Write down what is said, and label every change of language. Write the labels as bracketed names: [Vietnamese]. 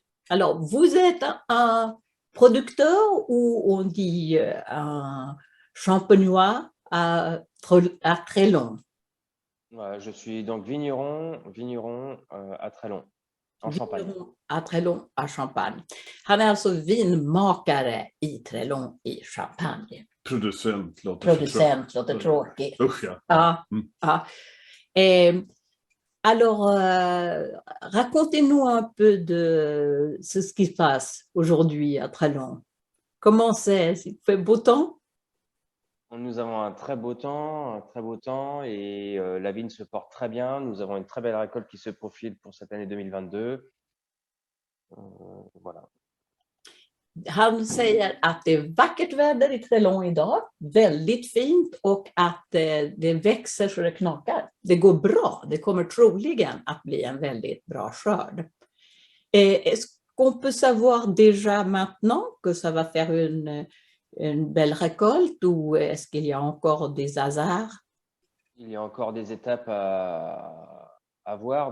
[French] Alors, vous êtes un producteur ou on dit un champenois à Trélon? Je suis donc vigneron à Trélon, en Champagne. À Trélon, à Champagne. [Swedish] Han är alltså vinmakare i Trélon i Champagne. Producent låter tråkigt. Usch ja. Ja. [French] Alors, racontez-nous un peu de ce qui se passe aujourd'hui à Trélon. Comment c'est? Il fait beau temps? Nous avons un très beau temps et la vigne se porte très bien. Nous avons une très belle récolte qui se profile pour cette année 2022. Voilà. [Swedish] Han säger att det är vackert väder i Trélon idag, väldigt fint och att det växer så det knakar. Det går bra, det kommer troligen att bli en väldigt bra skörd. [French] Est-ce qu'on peut savoir déjà maintenant que ça va faire une belle récolte ou est-ce qu'il y a encore des hasards? Il y a encore des étapes à voir.